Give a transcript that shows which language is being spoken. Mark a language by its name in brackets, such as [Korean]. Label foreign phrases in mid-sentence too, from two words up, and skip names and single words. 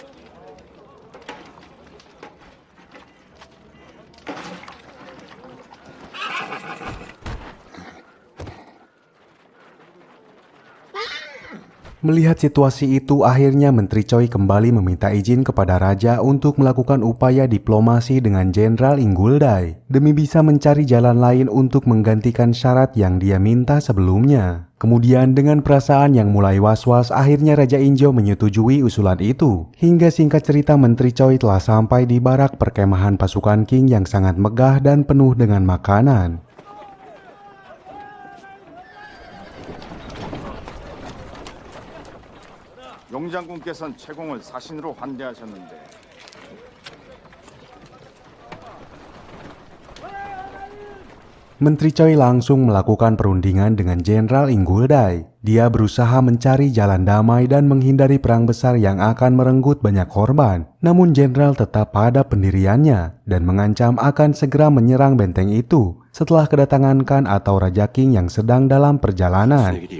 [Indonesian] Melihat situasi itu, akhirnya Menteri Choi kembali meminta izin kepada Raja untuk melakukan upaya diplomasi dengan Jenderal Inguldai demi bisa mencari jalan lain untuk menggantikan syarat yang dia minta sebelumnya. Kemudian dengan perasaan yang mulai was-was, akhirnya Raja Injo menyetujui usulan itu. Hingga singkat cerita Menteri Choi telah sampai di barak perkemahan pasukan Qing yang sangat megah dan penuh dengan makanan. [Korean] 용장군께서는 채공을 사신으로 환대하셨는데 [Indonesian] Menteri Choi langsung melakukan perundingan dengan Jenderal Inguldai. Dia berusaha mencari jalan damai dan menghindari perang besar yang akan merenggut banyak korban. Namun Jenderal tetap pada pendiriannya dan mengancam akan segera menyerang benteng itu setelah kedatangan Khan atau Raja Qing yang sedang dalam perjalanan.